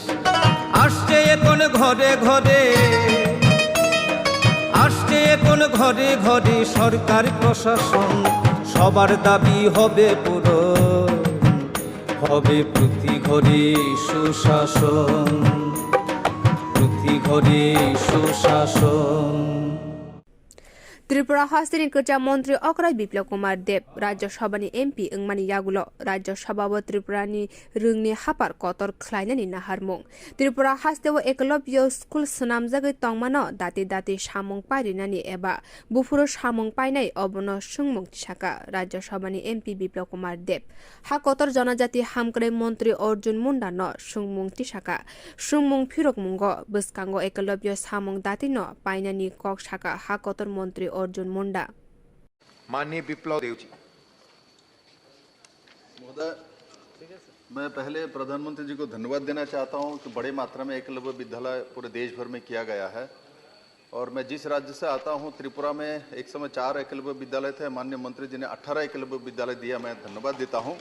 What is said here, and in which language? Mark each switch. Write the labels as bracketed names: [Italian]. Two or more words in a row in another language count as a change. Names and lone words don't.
[Bangla] আসছে এখন ঘরে ঘরে, আসছে এখন ঘরে ঘরে সরকার প্রশাসন, সবার দাবি হবে পূরণ, হবে প্রতি ঘরে সুশাসন, প্রতি ঘরে সুশাসন। [Kok Borok] त्रिपुरा हास्तिनी कर्जा मन्त्री अकराय बिप्लब कुमार देव राज्यसभानि एमपी अंगमानि यागुलो राज्यसभाबो त्रिपुरानि रुंनि हापार कतर खलायनानि नाहारमुं। त्रिपुरा हास्तेव एकलव्य स्कुल सनामजागै तंमानो दाति दाति सामुं पारिनानि एबा बुफुरो सामुं पाइनाय अबनो सुंमुं थिसाका राज्यसभानि एमपी बिप्लब कुमार देव हा कतर जनजाति हामक्राय मन्त्री अर्जुन मुंडा न सुंमुं थिसाका सुंमुं फिरक मुंगो बसकांगो एकलव्य सामुं दाति न पाइनानि कक साका हा कतर मन्त्री अर्जुन मुंडा। [Hindi] माननीय बिप्लब देव जी। महोदय, मैं पहले प्रधानमंत्री जी को धन्यवाद देना चाहता हूं कि बड़े मात्रा में एकलव्य विद्यालय पूरे देश भर में किया गया है। और मैं जिस राज्य से आता हूं त्रिपुरा में एक समय 4 एकलव्य विद्यालय थे, माननीय मंत्री जी ने 18 एकलव्य विद्यालय दिया, मैं धन्यवाद देता हूं।